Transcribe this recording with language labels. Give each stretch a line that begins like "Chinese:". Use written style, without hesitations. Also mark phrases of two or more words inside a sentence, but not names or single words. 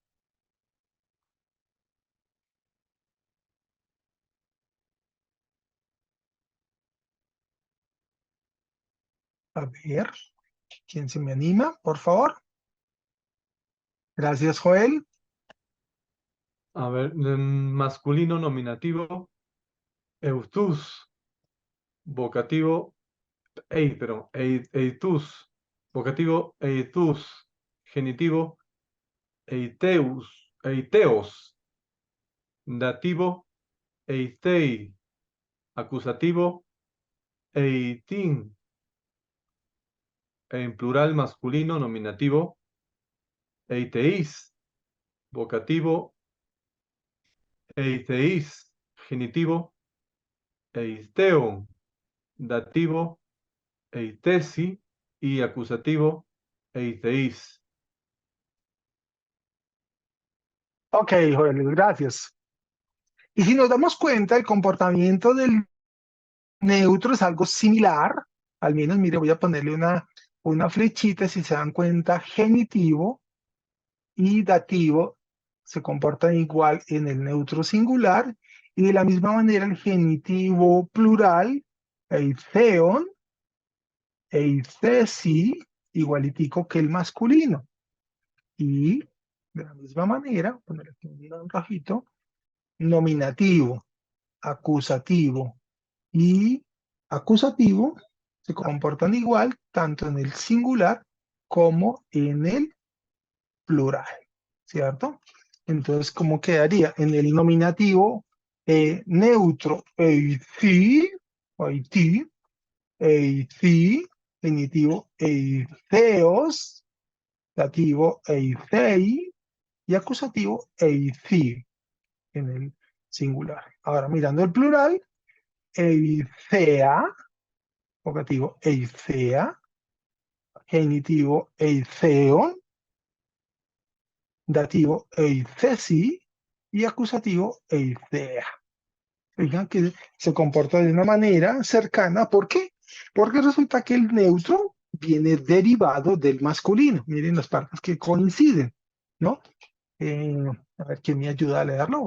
Spanish: A ver, ¿quién se me anima, por favor? Gracias, Joel. A ver, masculino nominativo, eutus, vocativo, eitus, vocativo, eitus, genitivo, eiteos, dativo, eitei, acusativo, eitin, en plural masculino nominativo, eiteis, vocativo, eiteis, genitivo, eiteon, dativo, eitesi y acusativo, eiteis. Ok, Joel, gracias. Y si nos damos cuenta, el comportamiento del neutro es algo similar, al menos, mire, voy a ponerle una una flechita, si se dan cuenta, genitivo y dativo se comportan igual en el neutro singular, y de la misma manera el genitivo plural, eitheon, eithesi, igualitico que el masculino. Y de la misma manera, poner aquí un rojito, nominativo, acusativo y acusativo se comportan igual tanto en el singular como en el plural, ¿cierto? Entonces, ¿cómo quedaría? En el nominativo neutro, eithi, o eiti, eithi, genitivo eitheos, dativo eithei y acusativo eithi en el singular. Ahora, mirando el plural, eithea, vocativo eithea, genitivo eitheon, dativo eithesi y acusativo eithea. Fijan que se comporta de una manera cercana. ¿Por qué? Porque resulta que el neutro viene derivado del masculino. Miren las partes que coinciden, ¿no? A ver quién me ayuda a leerlo.